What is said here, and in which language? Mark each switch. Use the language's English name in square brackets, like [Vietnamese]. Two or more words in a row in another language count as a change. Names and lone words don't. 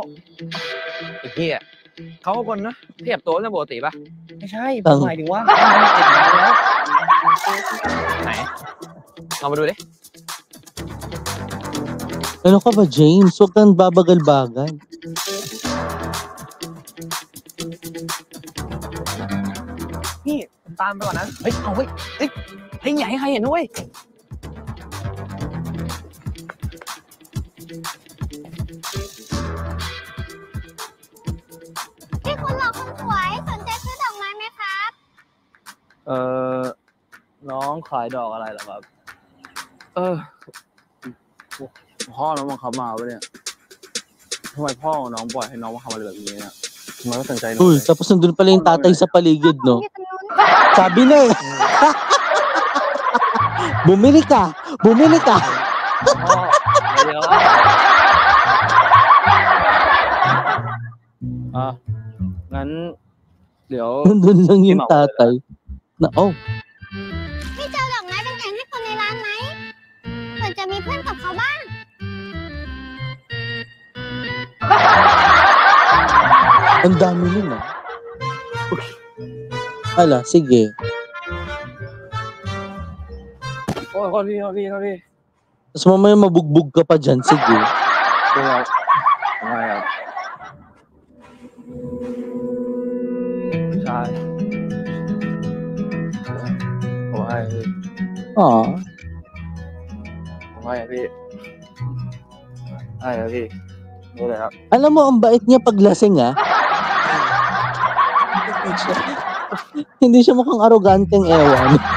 [Thai] ไอ้พี่อ่ะเขาก็คนนะขยับตัวเรื่องปกติปะไม่ใช่ผมหมายถึงว่าไหนเอามาดูดิ [Filipino] Ano ka ba, James? Huwag kang babagal-bagal. [Thai] พี่ผมตามไปก่อนนะ เฮ้ย เอาเฮ้ย เฮ้ยอย่าให้ใครเห็นนะเว้ย พี่คุณหล่อคนสวยสนใจซื้อดอกไม้ไหมครับ น้องขายดอกอะไรเหรอครับ พ่อน้องบังคับมาปะเนี่ยทำไมพ่อของน้องปล่อยให้น้องมาทำอะไรแบบนี้เนี่ยทำไมไม่สนใจน้อง [Filipino] Uy, [Thai] เลย [Filipino] tapos nandun pala yung tatay sa paligid, no? Sabi na eh. Bumili ka! Bumili ka! [Thai] เดี๋ยวงั้น เดี๋ยว [Filipino] Nandun lang yung tatay. Na, oh, [Thai] พี่เจอดอกไม้เป็นแผงให้คนในร้านไหมเผื่อจะมีเพื่อนกับเขาบ้าง [Filipino] Ang dami nun ah. Ala, sige. Sorry. Tapos mamaya mabugbog ka pa dyan, sige. Kaya, saan? Ah, [Thai] พี่นี่แหละครับ [Filipino] alam mo, ang bait niya pag lasing ah. Hindi siya mukhang aroganteng ewan.